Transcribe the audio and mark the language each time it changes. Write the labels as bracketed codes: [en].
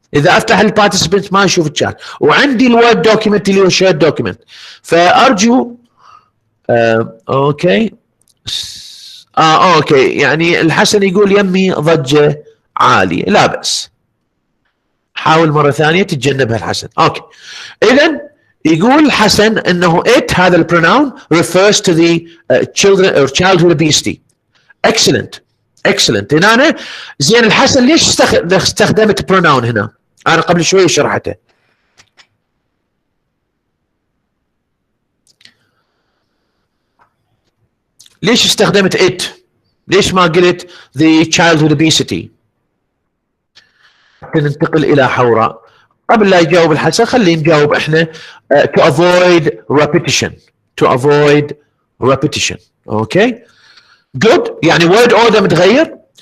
[ar] اذا افتح البارتيسيبنت ما اشوف الشات، وعندي الوورد دوكيمنت اللي هو شير دوكيمنت. فارجو اوكي اوكي. يعني الحسن يقول يمي ضجه عاليه، لا بأس، حاول مره ثانيه تتجنبها الحسن. [en] Okay. [ar] اذا يقول الحسن انه it هذا البروناون refers to the children or childhood obesity. [en] excellent excellent. [ar] هنا أنا زين الحسن ليش استخدمت بروناون هنا؟ انا قبل شوي شرحته. ليش استخدمت it؟ ليش ما قلت the childhood obesity؟ ننتقل الى حوراء. قبل لا يجاوب الحسن خلينا نجاوب احنا. [en] to avoid repetition. to avoid repetition. Okay. good. يعني word order متغير.